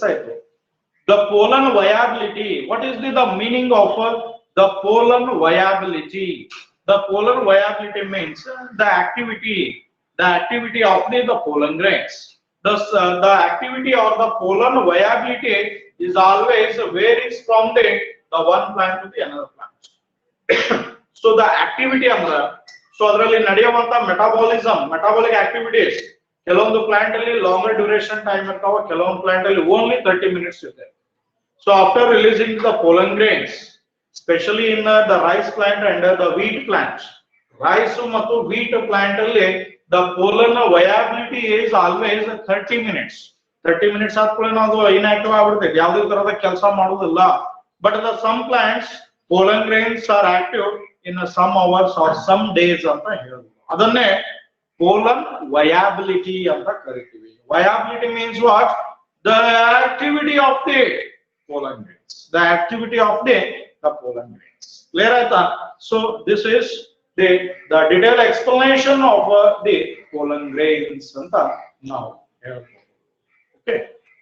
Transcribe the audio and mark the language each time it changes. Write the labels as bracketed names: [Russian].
[English] The pollen viability, what is the meaning of the pollen viability? The pollen viability means the activity of the pollen grains. Thus, the activity or the pollen viability is always varies from the the one plant to the another plant. [Kannada] So the activity ಅಂದ್ರೆ so ಅದರಲ್ಲಿ ನಡೆಯುವಂತ metabolic activities ಕೆಲವೊಂದು plant ಅಲ್ಲಿ longer duration time ಇರ್ತಾವ, ಕೆಲವೊಂದು plant ಅಲ್ಲಿ [English] only 30 minutes [Kannada] ಇದೆ. [English] So after releasing the pollen grains, especially in the rice plant and the wheat plant, [Kannada] rice ಮತ್ತು wheat plant ಅಲ್ಲಿ [English] the pollen viability is always 30 minutes. [Kannada] 30 minutes ಆದ್ಮೇಲೆ ಅದು inactive ಆಗ್ಬಿಡುತ್ತೆ, ಯಾವುದೇ ತರಹದ ಕೆಲಸ ಮಾಡೋದಿಲ್ಲ. [English] But the some plants pollen grains are active in some hours or some days [Kannada] ಅಂತ ಹೇಳೋದು. ಅದನ್ನೇ pollen viability ಅಂತ ಕರಿತೀವಿ. [English] Viability means what? The activity of the pollen grains. The activity of the pollen grains. [Kannada] Clear aita? [English] So this is the detailed explanation of the pollen grains anta now. Okay.